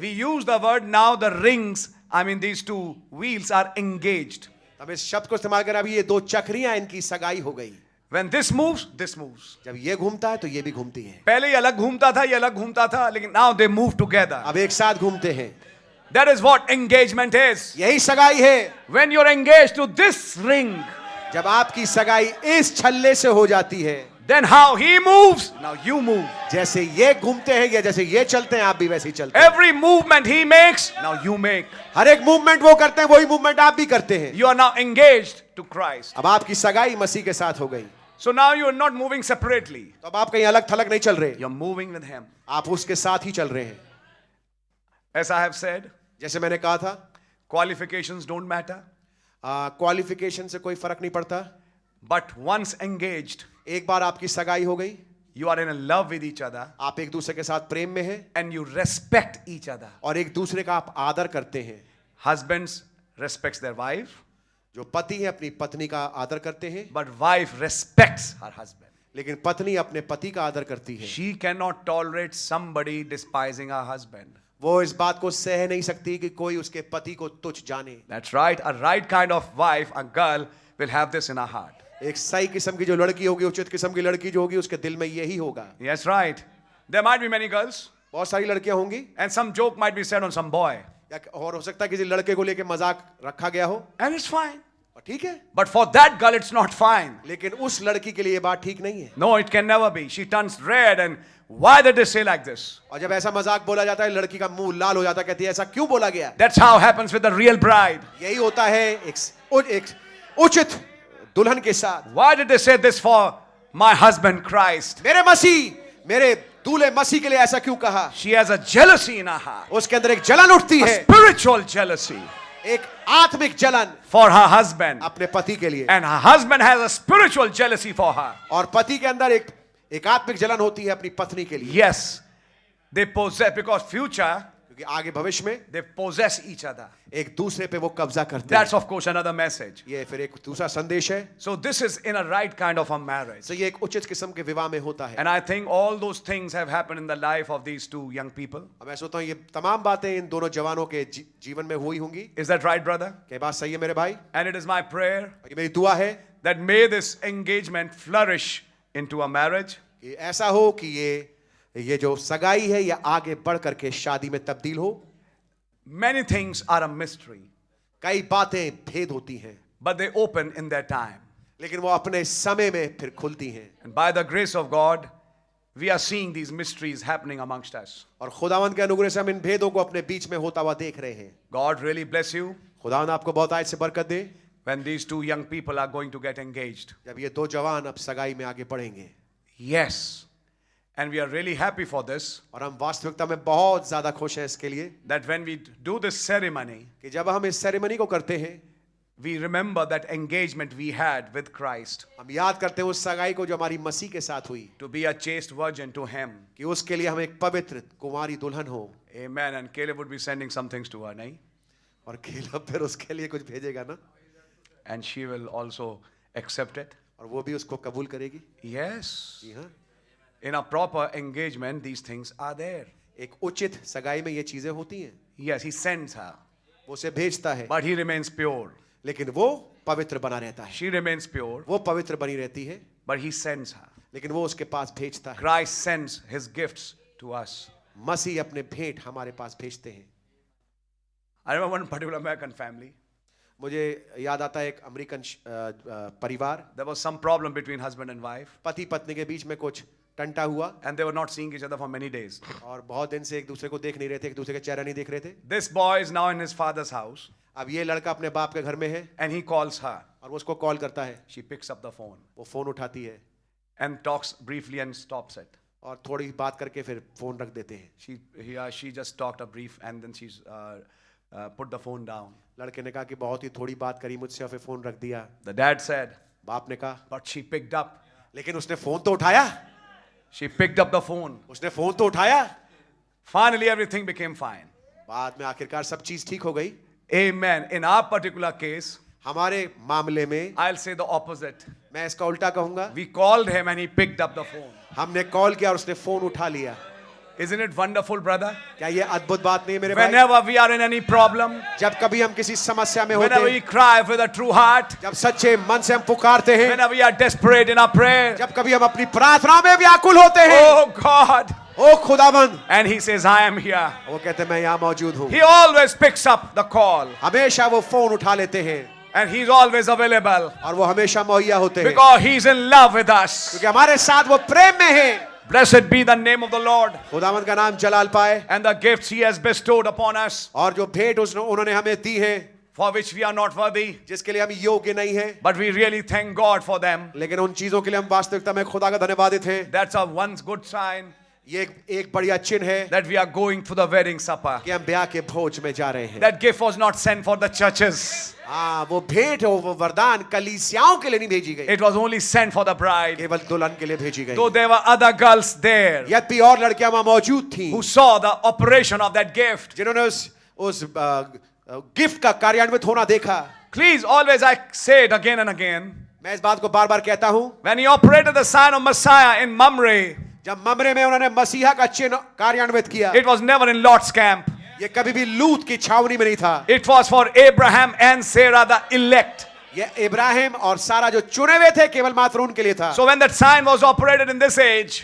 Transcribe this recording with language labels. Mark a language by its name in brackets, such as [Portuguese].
[English] We use the word now the rings, I mean these 2 wheels are engaged. [Hindi] अब इस शब्द को इस्तेमाल कर, अभी ये 2 चक्रियां, इनकी सगाई हो गई। [English] When this moves, this moves. [Hindi] जब ये घूमता है तो ये भी घूमती है। पहले ये अलग घूमता था, ये अलग घूमता था, लेकिन [English] now they move together. [Hindi] अब एक साथ घूमते हैं। [English] That is what engagement is. [Hindi] यही सगाई है। [English] When you're engaged to this ring, [Hindi] जब आपकी सगाई इस छल्ले से हो जाती है, [English] then how he moves, now you move. [Hindi] जैसे ये घूमते हैं या जैसे ये चलते हैं, आप भी वैसे ही चलते हैं। [English] Every movement he makes, now you make. [Hindi] हर एक मूवमेंट वो करते हैं, वही मूवमेंट आप भी करते हैं। [English] You are now engaged to Christ. [Hindi] अब आपकी सगाई मसीह के साथ हो गई। [English] So now you are not moving separately. [Hindi] तो अब आप कहीं अलग थलग नहीं चल रहे, [English] You're moving with him. [Hindi] आप उसके साथ ही चल रहे हैं। [English] As I have said, [Hindi] जैसे मैंने कहा था, [English] qualifications don't matter. [Hindi] क्वालिफिकेशन से कोई फर्क नहीं पड़ता। [English] But once engaged, [Hindi] एक बार आपकी सगाई हो गई, [English] you are in love with each other, [Hindi] आप एक दूसरे के साथ प्रेम में हैं, [English] and you respect each other. [Hindi] और एक दूसरे का आप आदर करते हैं। [English] Husbands respects their wife, [Hindi] जो पति है अपनी पत्नी का आदर करते हैं, [English] but wife respects her husband. [Hindi] लेकिन पत्नी अपने पति का आदर करती है। [English] She cannot tolerate somebody despising her husband. [Hindi] वो इस बात को सह नहीं सकती कि कोई उसके पति को तुच्छ जाने। [English] That's right. A right kind of wife, a girl, will have this in her heart. [Hindi] एक सही किस्म की जो लड़की होगी, उचित किस्म की लड़की जो होगी, उसके दिल में यही होगा। [English] Yes, right. There might be many girls, [Hindi] बहुत सारी लड़कियां होंगी, [English] and some joke might be said on some boy, [Hindi] और हो सकता है किसी लड़के को लेके मजाक रखा गया हो, [English] and it's fine. [Hindi] और ठीक है, [English] But for that girl, it's not fine. [Hindi] लेकिन उस लड़की के लिए ये बात ठीक नहीं है। [English] No, it can never be. She turns red, and why did they say like this? [Hindi] और जब ऐसा मजाक बोला जाता है, लड़की का मुंह लाल हो जाता है, कहती है ऐसा क्यों बोला गया। [English] That's how happens with the real bride. [Hindi] यही होता है एक उचित दुल्हन के साथ। [English] Why did they say this for my husband Christ? [Hindi] मेरे मसीह, मेरे दूल्हे मसीह के लिए ऐसा क्यों कहा? [English] She has a jealousy in her heart. [Hindi] उसके अंदर एक जलन उठती [English] A [Hindi] है, [English] spiritual jealousy [Hindi] एक आत्मिक जलन [English] for her husband. [Hindi] अपने पति के लिए, [English] And her husband has a spiritual jealousy for her. [Hindi] और पति के अंदर एक आत्मिक जलन होती है अपनी पत्नी के लिए, [English] Yes. They possess, because future, [Hindi] क्योंकि आगे भविष्य में [English] they possess each other. [Hindi] एक दूसरे पे वो कब्जा करते [English] That's [Hindi] हैं. [English] of course another message. [Hindi] ये फिर एक दूसरा संदेश है. [English] So this is in a right kind of a marriage. [Hindi] तो ये एक उचित किस्म के विवाह में होता है. [English] And I think all those things have happened in the life of these two young people. [Hindi] अब मैं सोचता हूँ ये तमाम बातें इन दोनों जवानों के जीवन में हुई होंगी. [English] Is that right, brother? [Hindi] क्या बात सही है मेरे भाई? [English] And it is my prayer [Hindi] और ये मेरी दुआ है [English] that may this engagement flourish into a marriage. [Hindi] कि ऐसा हो कि ये जो सगाई है ये आगे बढ़ करके शादी में तब्दील हो. [English] Many things are a mystery, [Hindi] कई बातें भेद होती हैं, [English] but they open in their time. [Hindi] लेकिन वो अपने समय में फिर खुलती हैं. [English] And by the grace of God, we are seeing these mysteries happening amongst us. [Hindi] और खुदावंद के अनुग्रह से हम इन भेदों को अपने बीच में होता हुआ देख रहे हैं. [English] God really bless you [Hindi] खुदावंद आपको बहुत आयत से बरकत दे [English] when these two young people are going to get engaged. [Hindi] जब ये दो जवान अब सगाई में आगे बढ़ेंगे. [English] Yes. And we are really happy for this, [Hindi] और हम वास्तविकता में बहुत ज्यादा खुश हैं इसके लिए [English] that when we do this ceremony, [Hindi] कि जब हम इस सेरेमनी को करते हैं [English] we remember that engagement we had with Christ [Hindi] हम याद करते हैं उस सगाई को जो हमारी मसीह के साथ हुई, [English] to be a chaste virgin to him. [Hindi] कि उसके लिए हम एक पवित्र कुंवारी दुल्हन हो. [English] Amen. And Caleb would be sending some things to her, nahi? [Hindi] और खेलब फिर उसके लिए कुछ भेजेगा ना, [English] And she will also accept it. [Hindi] और वो भी उसको कबूल करेगी. [English] Yes. [Hindi] जी हाँ, [English] In a proper engagement, these things are there. [Hindi] एक उचित सगाई में ये चीजें होती हैं. [English] Yes, he sends her, [Hindi] वो उसे भेजता है, [English] but he remains pure. [Hindi] लेकिन वो पवित्र बना रहता है. [English] She remains pure, [Hindi] वो पवित्र बनी रहती है, [English] but he sends her. [Hindi] लेकिन वो उसके पास भेजता है. [English] Christ sends his gifts to us. [Hindi] मसीह अपने भेंट हमारे पास भेजते हैं. [English] I remember one particular American family. [Hindi] मुझे याद आता है एक अमेरिकन परिवार, [English] There was some problem between husband and wife, [Hindi] पति पत्नी के बीच में कुछ टंटा हुआ [English] and they were not seeing each other for many days. [Hindi] और बहुत दिन से एक दूसरे को देख नहीं रहे थे, एक दूसरे का चेहरा नहीं देख रहे थे. [English] This boy is now in his father's house, [Hindi] अब ये लड़का अपने बाप के घर में है [English] and he calls her. [Hindi] और वो उसको कॉल करता है. [English] She picks up the phone [Hindi] वो फोन उठाती है [English] and talks briefly and stops it. [Hindi] और थोड़ी बात करके फिर फोन रख देते हैं. [English] She just talked a brief and then she's put the phone down. [Hindi] लड़के ने कहा कि बहुत ही थोड़ी बात करी मुझसे और फिर फोन रख दिया. [English] The dad said, [Hindi] बाप ने कहा [English] but she picked up. [Hindi] लेकिन उसने फोन तो उठाया, [English] She picked up the phone. [Hindi] उसने फोन तो उठाया. [English] Finally, everything became fine. [Hindi] बाद में आखिरकार सब चीज ठीक हो गई. [English] Amen. In our particular case, [Hindi] हमारे मामले में [English] I'll say the opposite. [Hindi] मैं इसका उल्टा कहूंगा, [English] We called him and he picked up the phone. [Hindi] हमने कॉल किया और उसने फोन उठा लिया. [English] Isn't it wonderful, brother? [Hindi] क्या ये अद्भुत बात नहीं है मेरे भाई? [English] Whenever we are in any problem, [Hindi] जब कभी हम किसी समस्या में होते [English] whenever we [Hindi] हैं, [English] cry with a true heart, [Hindi] जब सच्चे मन से हम पुकारते हैं, [English] whenever we are desperate in our prayer, [Hindi] जब कभी हम अपनी प्रार्थना में व्याकुल होते हैं, [English] oh God, [Hindi] ओ खुदाबंद, [English] and he says, I am here. [Hindi] वो कहते हैं मैं यहाँ मौजूद हूँ. [English] He always picks up the call [Hindi] हमेशा वो फोन उठा लेते हैं [English] and he's always available [Hindi] और वो हमेशा मुहैया होते हैं, [English] because he's in love with us. [Hindi] क्योंकि हमारे साथ वो प्रेम में है. [English] Blessed be the name of the Lord [Hindi] खुदावंद का नाम जलाल पाए. [English] and the gifts he has bestowed upon us, [Hindi] और जो भेंट उन्होंने हमें दी है, [English] for which we are not worthy, [Hindi] जिसके लिए हम योग्य नहीं हैं, [English] but we really thank God for them. [Hindi] लेकिन उन चीजों के लिए हम वास्तविकता में खुदा का धन्यवादित हैं. [English] That's a once good sign [Hindi] ये एक बढ़िया चिन्ह है [English] that we are going for the wedding supper. [Hindi] कि हम ब्याह के भोज में जा रहे हैं. [English] That gift was not sent for the churches. [Hindi] हाँ, वो भेंट वो वरदान कलीसियाओं के लिए नहीं भेजी गई, [English] It was only sent for the bride. [Hindi] केवल दुल्हन के लिए भेजी गई. [English] Though there were other girls there [Hindi] यद्यपि और लड़कियां वहां मौजूद थीं [English] who saw the operation of that gift. [Hindi] जिन्होंने उस गिफ्ट का कार्यान्वित होना देखा. [English] Please, always I say it again and again. [Hindi] मैं इस बात को बार बार कहता हूं, [English] When he operated the sign of Messiah in Mamre, [Hindi] जब ममरे में उन्होंने मसीहा का चिन्ह कार्यान्वित किया, [English] it was never in Lot's camp. [Hindi] ये कभी भी लूत की छावनी में नहीं था. [English] It was for Abraham and Sarah, the elect. [Hindi] ये इब्राहिम और सारा जो चुने हुए थे केवल मात्र उनके लिए था. [English] So when that sign was operated in this age,